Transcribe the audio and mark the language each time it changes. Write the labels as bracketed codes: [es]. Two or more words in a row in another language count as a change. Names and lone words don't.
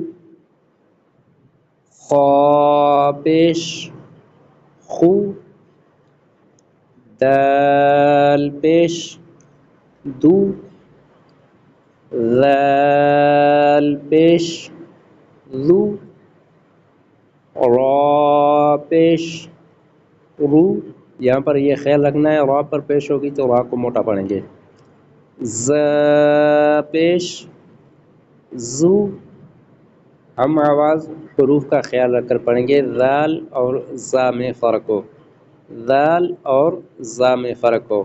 [ur] خا پیش، خو دال پیش، دو ذال پیش، ذو را پیش، رو۔ یہاں پر یہ خیال رکھنا ہے، را پر پیش ہوگی تو را کو موٹا پڑھیں گے۔ ز پیش، زو۔ ہم آواز حروف کا خیال رکھ کر پڑھیں گے۔ ذال اور زا میں فرق ہو، ذال اور زا میں فرق ہو۔